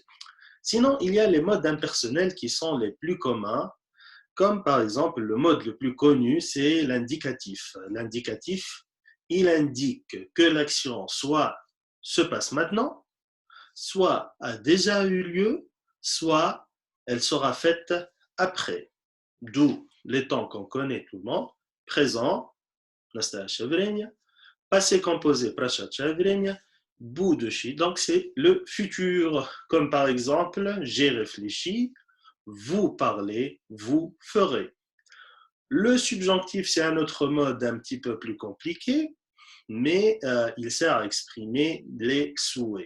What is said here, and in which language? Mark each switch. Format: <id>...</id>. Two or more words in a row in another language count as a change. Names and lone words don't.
<fr>Sinon, il y a les modes impersonnels qui sont les plus communs, comme par exemple le mode le plus connu, c'est l'indicatif. L'indicatif, il indique que l'action soit se passe maintenant, soit a déjà eu lieu, soit elle sera faite après. D'où les temps qu'on connaît tout le monde, présent,</fr> <ru>настоящее время,</ru> <fr>passé composé,</fr> <ru>прошедшее время, будущий,</ru> <fr>donc c'est le futur, comme par exemple, j'ai réfléchi, vous parlez, vous ferez. Le subjonctif, c'est un autre mode un petit peu plus compliqué, mais il sert à exprimer les souhaits.</fr>